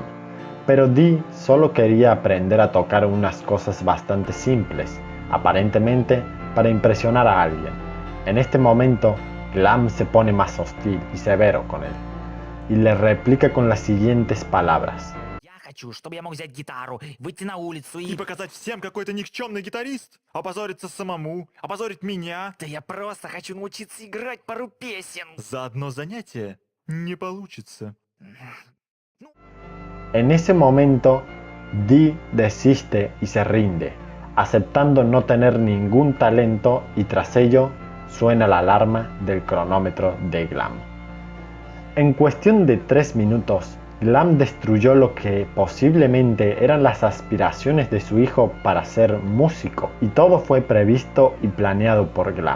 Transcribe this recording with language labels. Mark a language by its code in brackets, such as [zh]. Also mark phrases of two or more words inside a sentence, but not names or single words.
[es] Pero Dee solo quería aprender a tocar unas cosas bastante simples, aparentemente para impresionar a alguien. En este momento, Glam se pone más hostil y severo con él, y le replica con las siguientes palabras. [ru] Хочу, чтобы я мог взять гитару, выйти на улицу И показать всем, какой ты никчемный гитарист? Опозориться самому? Опозорить меня? Да я просто хочу научиться играть пару песен. За одно занятие не получится. [es] En ese momento, Dee desiste y se rinde, aceptando no tener ningún talento, y tras ello suena la alarma del cronómetro de Glam. En cuestión de 3 minutos, Glam destruyó lo que posiblemente eran las aspiraciones de su hijo para ser músico, y todo fue previsto y planeado por Glam.